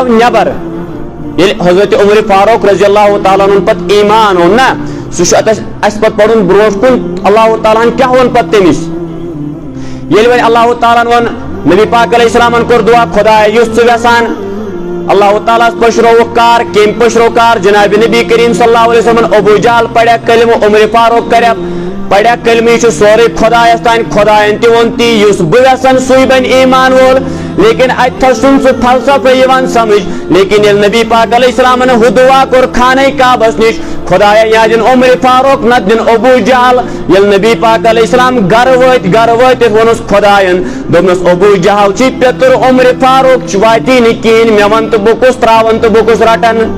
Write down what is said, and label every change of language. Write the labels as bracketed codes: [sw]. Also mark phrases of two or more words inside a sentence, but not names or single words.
[ks] نٮ۪بر ییٚلہِ حضرت عمرِ فاروق رضی اللہ تعالیٰ ہن پتہٕ ایمان اوٚن نا سُہ چھُ اسہِ پتہٕ پرُن برونٛٹھ کُن اللہ تعالیٰ ہن کیاہ ووٚن پتہٕ تٔمِس ییٚلہِ وۄنۍ اللہ تعالیٰ ہن ووٚن نبی پاک علیہ السلامن کوٚر دعا خۄدایا یُس ژٕ یژھان اللہ تعالیٰ ہس پٔشرووُکھ کار کٔمۍ پٔشرو کار جناب نبی کریم [ar] صلی اللہ علیہ وسلم [ks] ابوٗ جہل پریا کلمہٕ عمرِ فاروق کریا پریا کلمہٕ یہِ چھُ سورُے خۄدایس تانۍ خۄداین تہِ ووٚن تی یُس بہٕ یژھان سُے بنہِ ایمان وول لیکن اتھس چھُنہٕ سُہ فلسفہٕ یِوان سمجھ لیکن ییٚلہِ نبی پاک علیہ السلامن ہُہ دعا کوٚر خانہ کعبس نِش خۄدایا یا دِن عمرِ فاروق نتہٕ دِن ابوٗ جہل ییٚلہِ نبی پاک علیہ السلام گرٕ وٲتِتھ ووٚنُس خۄداین دوٚپنس ابوٗ جہل چھُے پیٚتُر عمرِ فاروق واتی نہٕ کِہیٖنۍ مےٚ وَن تہٕ بہٕ کُس تراون تہٕ بہٕ کُس رٹن